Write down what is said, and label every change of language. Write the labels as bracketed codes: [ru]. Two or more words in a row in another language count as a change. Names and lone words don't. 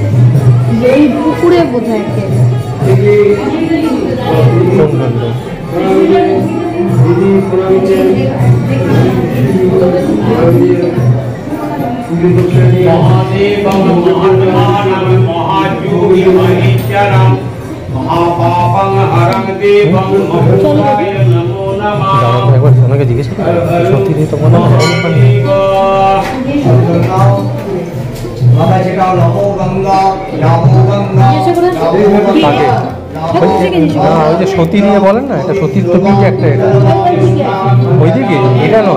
[bn] এই পুকুরে বোধহয় কোনখানে? [sa] महादेवं महात्मानं महायोगी महेश्वरं महापापं हरं देवं मथुराय नमो नमः। [bn] একবার ওনাকে জিজ্ঞেস করো সত্যি দিয়ে তখন বাবা শেখাও। [sa] নমো গঙ্গা নমো গঙ্গা [bn] না ওই যে সতী নিয়ে বলেন না, এটা সতীর তো কি একটা, এটা ওই দিকে এটা নয়।